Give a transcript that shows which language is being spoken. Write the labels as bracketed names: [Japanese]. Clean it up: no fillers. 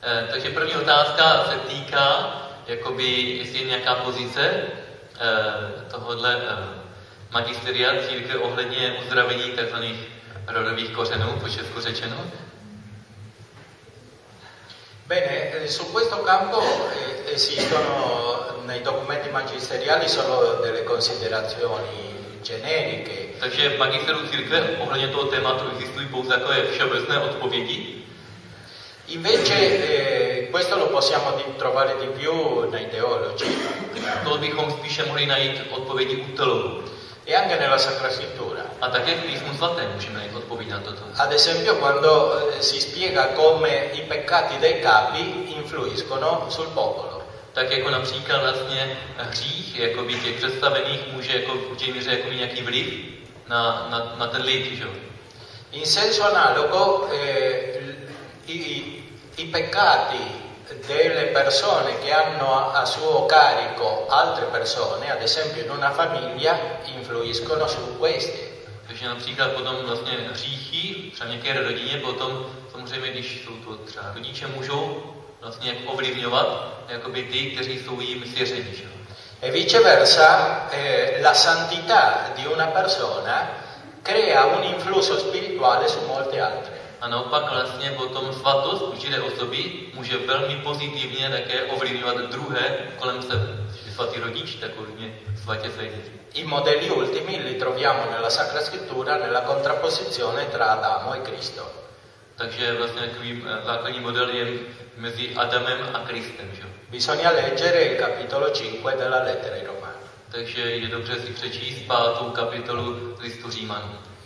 [Czech] Takže první otázka se týká, jakoby, jestli je nějaká pozice tohohle magisteria církve ohledně uzdravení tzv. Rodových kořenů, po česku řečeno. [Italian] Bene, su questo campo esistono nei documenti magisteriali solo delle considerazioni generiche. [Czech] Takže v magisteru církve ohledně toho tématu existují pouze takové všeobecné odpovědi. [Italian] Invece questo lo possiamo trovare di più nei teologi. [Czech] To bychom spíše mohli najít odpovědi u teologů. [Italian] E anche nella Sacra Scrittura. [Czech] A také v Písmu svatém můžeme najít odpověď na toto. [Italian] Ad esempio quando si spiega come i peccati dei capi influiscono sul popolo. [Czech] Tak jako například vlastně hřích jakoby těch představených může jako v určitě míře jako nějaký vliv na ten lid, že jo? [Italian] In senso analogo, i peccati delle persone che hanno a suo carico altre persone, ad esempio in una famiglia, influiscono su queste. [Czech] Takže například potom vlastně hříchy, třeba nějaké rodině, potom samozřejmě, když jsou to třeba rodiče, můžou vlastně jak ovlivňovat jakoby ty, kteří jsou jim svěřeni. [Italian] E viceversa, la santità di una persona crea un influsso spirituale su molte altre. [Czech] A naopak vlastně potom svatost určité osoby může velmi pozitivně také ovlivňovat druhé kolem sebe. Že svatý rodič tak určitě svatě své děti. [Italian] I modelli ultimi li troviamo nella Sacra Scrittura nella contrapposizione tra Adamo e Cristo. [Czech] Takže vlastně takový základní model je mezi Adamem a Kristem, že? [Italian] Bisogna leggere il capitolo 5 della lettera ai Romani. [Czech] Takže je dobře si přečíst pátou kapitolu listu Římanů.